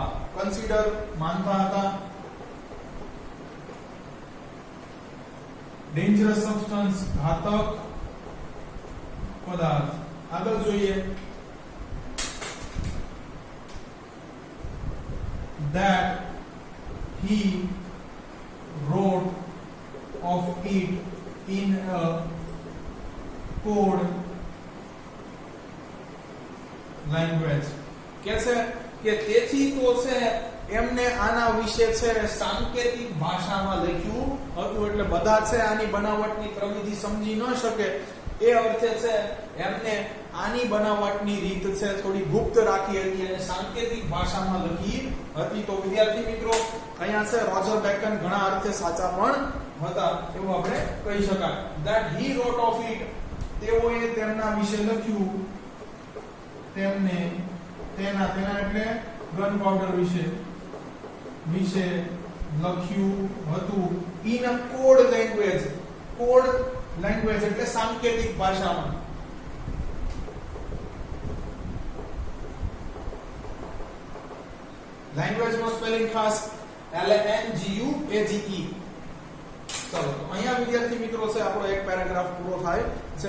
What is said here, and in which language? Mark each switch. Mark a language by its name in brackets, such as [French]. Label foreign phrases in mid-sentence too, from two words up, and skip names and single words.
[Gujarati] કન્સિડર માનતા હતા, [English] dangerous substance [Gujarati] ઘાતક પદાર્થ. આગળ જોઈએ, [English] that he wrote of it in a code language. कैसे? [Gujarati] કે તેથી તો છે એમને આના વિશે છે સાંકેતિક ભાષામાં લખ્યું હતું. એટલે બધા છે આની બનાવટની પ્રવિધિ સમજી ન શકે એ અર્થે છે એમને આની બનાવટની રીત છે થોડી ગુપ્ત રાખી હતી અને સાંકેતિક ભાષામાં લખી હતી. તો વિદ્યાર્થી મિત્રો અહીંયા છે રોજર બેકન ઘણા અર્થે સાચા પણ હતા એવું આપણે કહી શકાય. [English] that he wrote of it, [Gujarati] તેઓએ તેમના વિશે લખ્યું, તેમને તેના એટલે ગન પાવડર વિશે લખ્યું હતું [English] in a code language. code language [Gujarati] એટલે સાંકેતિક ભાષામાં. લેંગ્વેજ નો સ્પેલિંગ ખાસ LANGUAGE. ચલો, તો અહીંયા વિદ્યાર્થી મિત્રો છે આપણો એક પેરેગ્રાફ પૂરો થાય છે.